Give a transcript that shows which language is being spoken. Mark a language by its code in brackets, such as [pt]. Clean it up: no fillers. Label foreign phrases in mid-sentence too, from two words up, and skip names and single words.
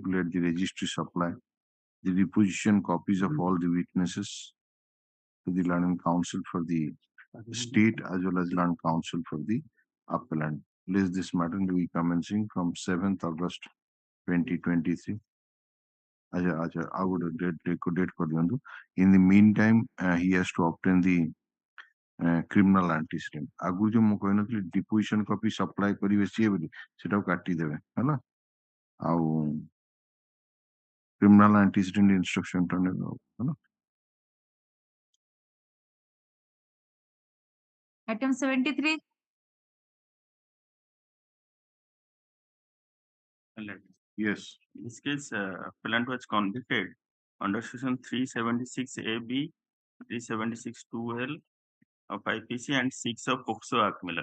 [en] Let the registry supply the deposition copies of all the witnesses to the learned counsel for the state as well as learned counsel for the appellant. List this matter in the week commencing from 7th August 2023. I would date for the in the meantime, he has to obtain the criminal antecedent. [or] ଆଗୁ ଜୋ ମୁ କହନଥି [en] deposition copy supply [or] କରିବେ ସିଏ ବୋଲି ସେଟା କାଟି ଦେବେ ହଲା ଆଉ [en] criminal antecedent instruction [or] ଟା ନେ ହଲା. [en] Item 73. Yes. In this case, appellant was convicted under section 376A(b), 376(2)(l) of IPC and 6 of POCSO Act, Miller.